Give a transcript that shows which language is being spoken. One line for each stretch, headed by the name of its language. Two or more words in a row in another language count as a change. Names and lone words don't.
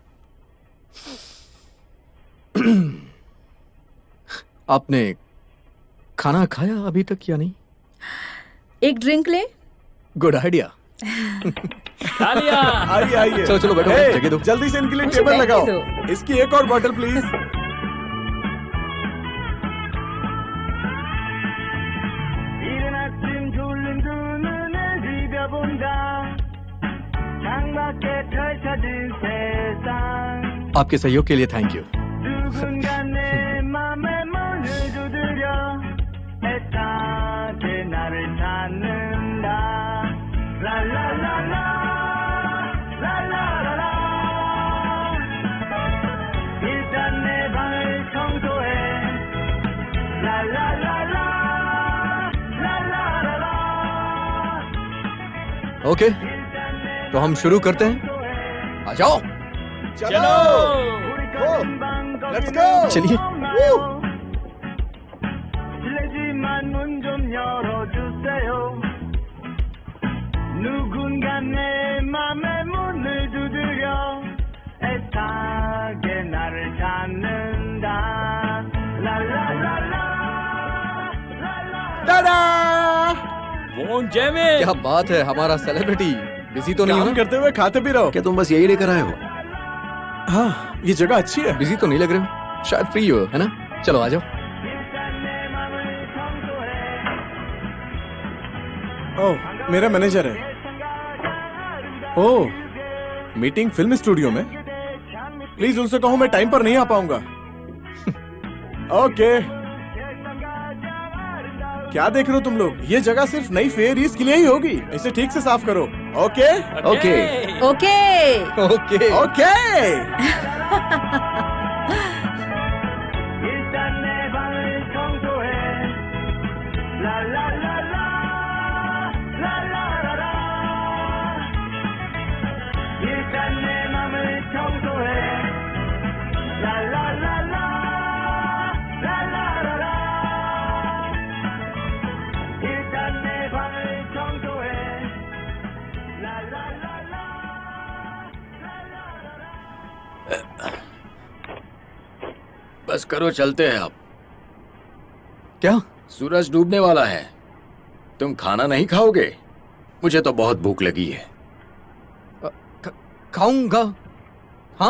Hindi: आपने खाना खाया अभी तक या नहीं? एक ड्रिंक ले।
English: good idea.
Hindi: आइए आइए। चलो चलो बैठो, Hey, जगह दो। जल्दी से इनके लिए मुझे टेबल बैठने लगाओ। दो। इसकी एक और बॉटल प्लीज।
Korean: 이른 아침 졸린 두 눈을 비벼본다. 창밖에 펼쳐진 세상.
Hindi: आपके सहयोग के लिए
English: thank you.
Korean: 누군가 내 맘에 문을 두드려 애타게 나를 찾는다. 라라라라 라라라라. 일단 내 방을 청소해. 라라라라 라라라라.
Hindi: ओके, तो हम शुरू करते हैं। आ जाओ। चलो
English: let's go.
Hindi: चलिए।
Korean: 실례지만 문 좀 열어주세요. 누군가 내 맘에 문을 두드려 애타게 나를 찾는다. 라라라라
Hindi: टाडा! वोन जेमे। क्या बात है, हमारा सेलिब्रिटी बिजी तो नहीं हो काम ना? करते हुए खाते भी रहो। क्या तुम बस यही लेकर आए हो? हाँ, ये जगह अच्छी है। बिजी तो नहीं लग रहे हो? शायद फ्री हो, है ना? चलो आ जाओ। ओह, मेरा मैनेजर है। ओह, मीटिंग
English: film studio
Hindi: में। प्लीज उनसे कहो मैं टाइम पर नहीं आ पाऊंगा। ओके। क्या देख रहे हो तुम लोग? ये जगह सिर्फ नई फेयरीज के लिए ही होगी। इसे ठीक से साफ करो। ओके ओके ओके ओके ओके।
Korean: 일단 내 방을 청소해. 라라라라 라라라라. 일단 내 맘을 청소해. 라라라라 라라라라. 일단 내 방을 청소해. 라라라라.
Hindi: बस करो, चलते हैं अब। क्या? सूरज डूबने वाला है। तुम खाना नहीं खाओगे? मुझे तो बहुत भूख लगी है। खाऊंगा। हाँ,